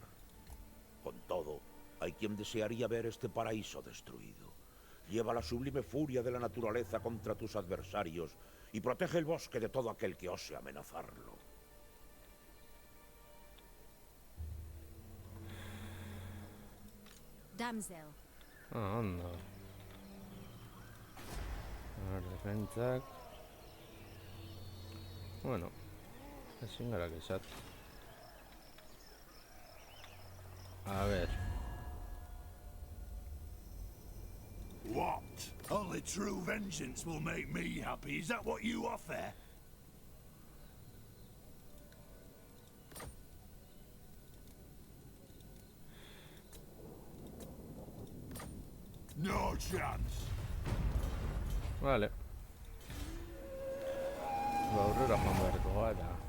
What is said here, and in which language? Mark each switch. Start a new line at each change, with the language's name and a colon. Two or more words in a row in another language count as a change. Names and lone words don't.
Spanish: Con todo, hay quien desearía ver este paraíso destruido. Lleva la sublime furia de la naturaleza contra tus adversarios y protege el bosque de todo aquel que ose amenazarlo. Damsel.
Basque: Ah, ondo.
Spanish: A ver,
Basque: defentsak. Bueno, ezin gara kexat.
Spanish: A ver.
English: What? Only true vengeance will make me happy. Is that what you offer? No chance.
Spanish: Vale.
Basque: Aurrera joan beharko gara.